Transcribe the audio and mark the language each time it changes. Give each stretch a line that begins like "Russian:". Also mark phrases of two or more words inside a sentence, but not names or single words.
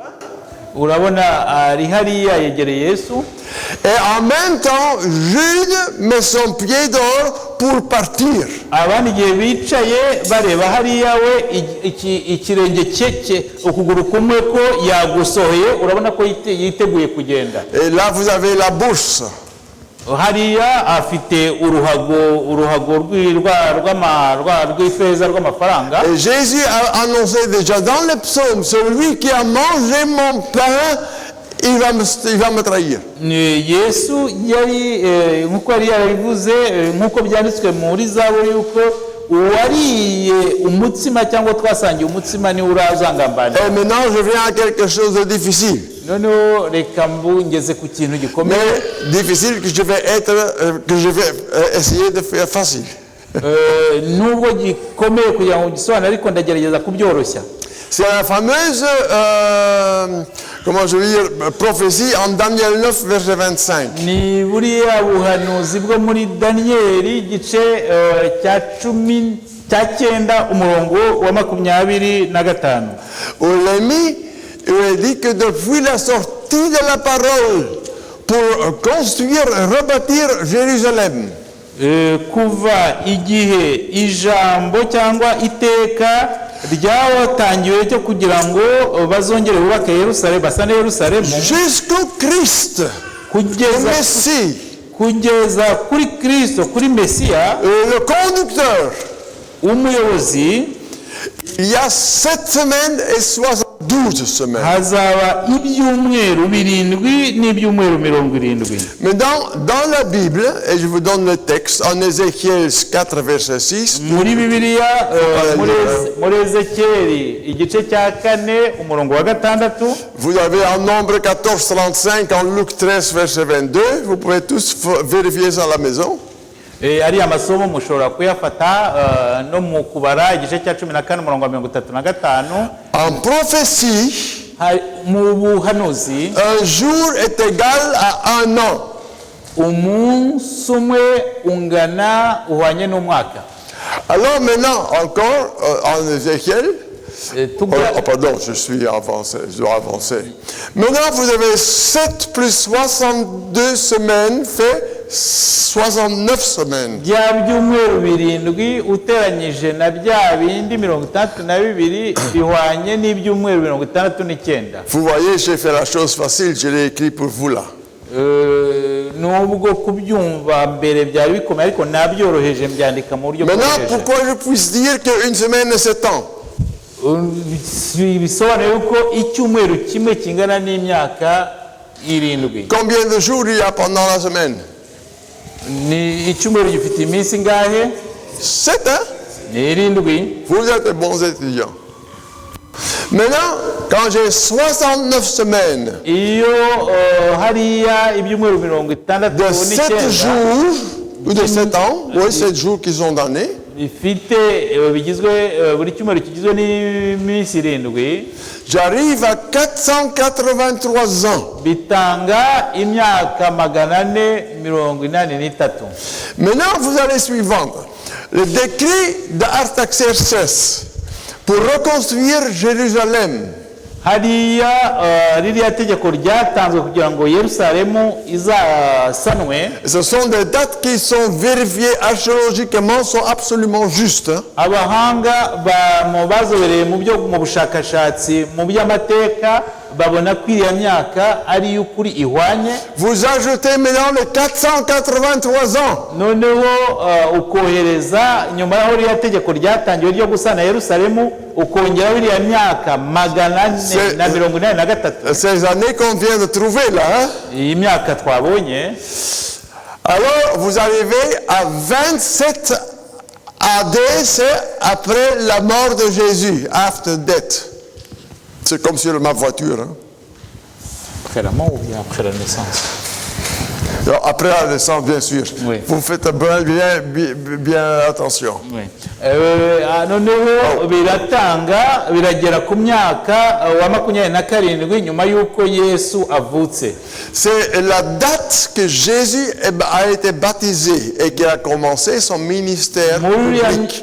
French: Et en même temps, Jude met son pied dehors pour partir. Et là, vous avez la bourse.
Kinyarwanda: hariya afite uruhago rw'ifeza rw'amafaranga.
French: Et Jésus a annoncé déjà dans les psaumes, celui qui a mangé mon pain, il va me trahir.
Kinyarwanda: Yesu yari nkuko yari yarabivuze nkuko byanditswe muri Zaburi yuko uwariye umutsima cyangwa twasangiye umutsima ni urazangambanira.
French: Et maintenant je viens à quelque chose de difficile.
Kinyarwanda: Noneho reka mbungeze ku kintu gikomeye.
French: Mais difficile que je vais essayer de faire facile.
Kinyarwanda: Nubwo gikomeye kugira ngo gisobanure ariko ndagerageza kubyoroshya.
French: C'est la fameuse comment je veux dire prophétie en Daniel 9 verset 25.
Kinyarwanda: Ni buriya buhanuzi bwo muri Danieli igice cya 9 umurongo wa 25.
French: Olémi il dit que depuis la sortie de la parole pour construire, rebâtir Jérusalem.
Kinyarwanda: Kuva igihe ijambo cyangwa iteka ryawatangiwe cyo kugira ngo bazongere bubake Yerusalemu basane Yerusalemu
French: jusqu'au Christ,
Kinyarwanda: kugeza kuri Kristo kuri Mesiya
French: le conducteur.
Kinyarwanda: Umuyobozi.
French: Il y a 7 semaines et 72 semaines.
Kinyarwanda: Hazaba ibyumweru 7 n'ibyumweru 70.
French: Mais dans la Bible, et je vous donne le texte, en Ézéchiel 4 verset 6.
Kinyarwanda: Muri Bibiliya muri Ezekieli igice cya 4 umurongo wa 6.
French: Vous avez en Nombre 14:35, en Luc 13 verset 22. Vous pouvez tous vérifier ça à la maison.
Kinyarwanda: Ari amasomo mushobora kuyafata no mu kubara igice cya 14 umurongo wa 35.
French: En prophétie,
Kinyarwanda: mu buhanuzi
French: un jour est égal à un an.
Kinyarwanda: Umunsi umwe ungana uhwanye n'umwaka.
French: Alors maintenant encore en Ézéchiel. Pardon, je dois avancer. Maintenant vous avez 7 plus 62 semaines fait 69 semaines.
Kinyarwanda: By'ibyumweru 7 uteranyije na bya bindi 32 bihwanye n'ibyumweru 69.
French: Vous voyez, j'ai fait la chose facile, je l'ai écrit pour vous là.
Kinyarwanda: Nubwo kubyumva mbere byari bikomeye ariko nabyoroheje mbyandika mu buryo bworoheje.
French: Maintenant, pourquoi je puisse dire qu'une semaine c'est 7 ans?
Kinyarwanda: Bisobanuye yuko icyumweru kimwe kingana n'imyaka 7.
French: Combien de jours il y a pendant la semaine?
Kinyarwanda: Ni icyumweru gifite iminsi ngahe?
French: 7, hein?
Kinyarwanda: Ni 7.
French: Vous êtes de bons étudiants. Maintenant, quand j'ai 69 semaines
Kinyarwanda: iyo hariya ibyumweru 60
French: de 7 jours, ou de 7 ans, oui, 7 jours qu'ils ont donné,
Kinyarwanda: ifite bigizwe buri cyumweru kigizwe n'iminsi 7
French: j'arrive à 483 ans.
Kinyarwanda: bitanga imyaka 483.
French: Maintenant, vous allez suivre. Le décret d'Artaxerxès pour reconstruire Jérusalem.
Kinyarwanda: hariya ririya tegeko ryatanzwe kugira ngo Yerusalemu izasanwe.
French: Ce sont des dates qui sont vérifiées archéologiquement, sont absolument justes.
Kinyarwanda: abahanga bazobereye mu bushakashatsi mu by'amateka babona ko iriya myaka ari y'ukuri ihwanye.
French: Vous ajoutez maintenant les 483 ans.
Kinyarwanda: noneho ukohereza nyuma y'aho ririya tegeko ryatangiwe ryo gusana Yerusalemu ukongeraho iriya myaka 483.
French: Ces années qu'on vient de trouver là. Hein?
Kinyarwanda: iyi myaka twabonye.
French: Alors vous arrivez à 27 AD, c'est après la mort de Jésus,
English: after death.
French: C'est comme sur ma voiture. Hein? Après la mort ou bien après la naissance? Alors, après la naissance, bien sûr. Oui. Vous faites bien attention. Oui.
Kinyarwanda: noneho biragera ku myaka wa 27 nyuma y'uko Yesu avutse.
French: C'est la date que Jésus a été baptisé et qu'il a commencé son ministère public.